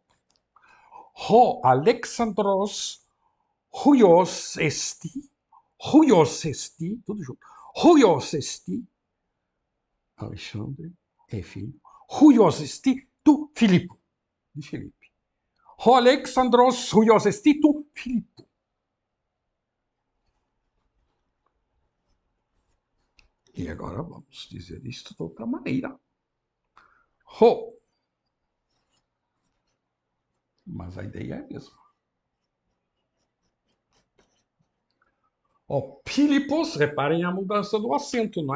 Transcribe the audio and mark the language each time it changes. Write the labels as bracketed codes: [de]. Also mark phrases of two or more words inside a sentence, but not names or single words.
[el] Ὁ Ἀλέξανδρος υἱός ἐστι, [pt] tudo junto, [el] υἱός ἐστι, [pt] Alexandre é filho, [el] υἱός ἐστι τοῦ Φιλίππου, [pt] de Filipe. [el] Ὁ Ἀλέξανδρος υἱός ἐστι τοῦ Φιλίππου. [pt] E agora vamos dizer isto de outra maneira. Ho. Mas a ideia é a mesma. O Filipos, reparem a mudança do acento, não é?